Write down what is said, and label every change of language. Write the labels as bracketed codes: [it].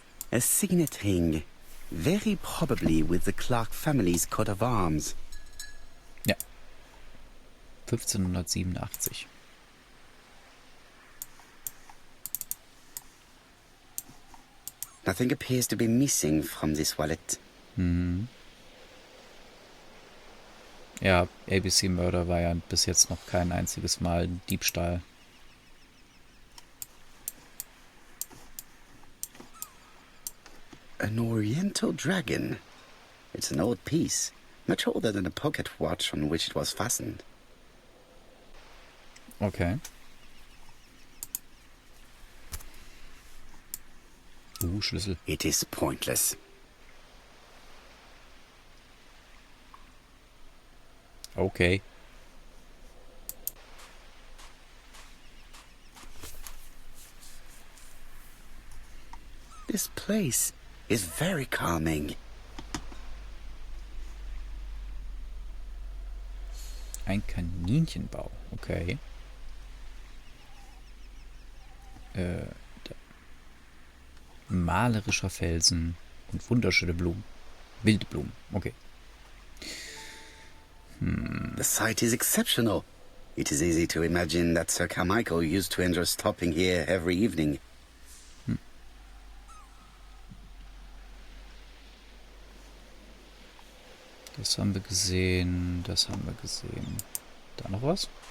[en] A signet ring, very probably with the Clark family's coat of arms. [de] Ja. 1587. [en] Nothing appears to be missing from this wallet. [de] Ja, ABC-Mörder war ja bis jetzt noch kein einziges Mal Diebstahl. [en] An oriental dragon. It's an old piece, much older than the pocket watch on which it was fastened. Okay. [de] Schlüssel. [en] It is pointless. Okay. This place is very calming. [de] Ein Kaninchenbau. Okay. Malerischer Felsen und wunderschöne Blumen. Wilde Blumen. Okay. [en] The site is exceptional. It is easy to imagine that Sir Carmichael used to enjoy stopping here every evening. [de] Das haben wir gesehen. Das haben wir gesehen. Da noch was?